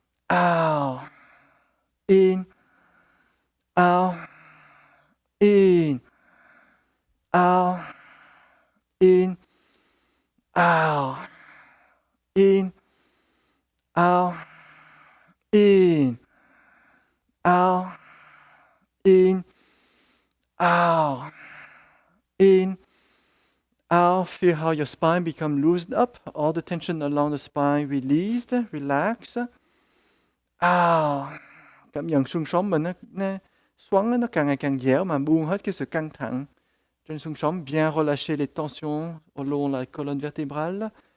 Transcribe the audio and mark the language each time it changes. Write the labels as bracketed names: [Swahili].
[English] out, in, out, in, out, in, out, in, out, in, out, in, out, in, out. Feel how your spine become loosened up. All the tension along the spine released, relax. Out. [Vietnamese] Cảm nhận xương sống mình nó xoắn, nó càng ngày càng dẻo mà buông hết cái sự căng thẳng trên xương sống. [French] Bien relâcher les tensions au long de la colonne vertébrale.